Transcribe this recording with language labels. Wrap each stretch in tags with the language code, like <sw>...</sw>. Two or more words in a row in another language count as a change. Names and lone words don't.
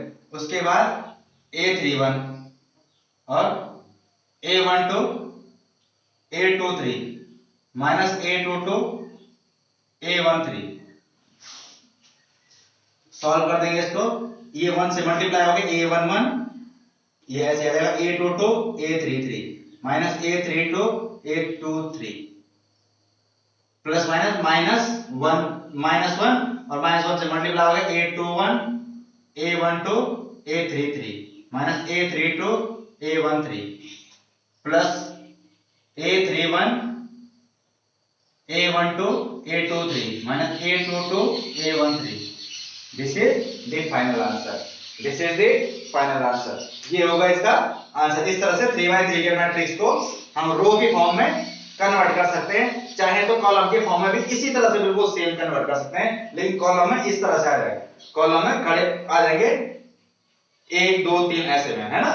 <hi>उसके बाद A31 और A12 A23 A22 A13 सॉल्व कर देंगे इसको। ये 1 से मल्टीप्लाई हो गया A11, ये ऐसे आ जाएगा A22 A33 A32 A23 प्लस -1 और -1 से मल्टीप्लाई हो गया A21 A12 A33 A32 A13 प्लस A31 A12 A23 A22 A13।</hi> <en>This is the final answer. This is the final answer.</en> <hi>ये होगा इसका आंसर। इस तरह से 3x3 के मैट्रिक्स को हम रो की फॉर्म में कन्वर्ट कर सकते हैं। चाहे तो कॉलम के फॉर्म में भी इसी तरह से बिल्कुल सेम कन्वर्ट कर सकते हैं, लेकिन कॉलम में इस तरह से आ जाएगा। कॉलम में खड़े आ जाएंगे 1 2 3 ऐसे में, है ना।</hi>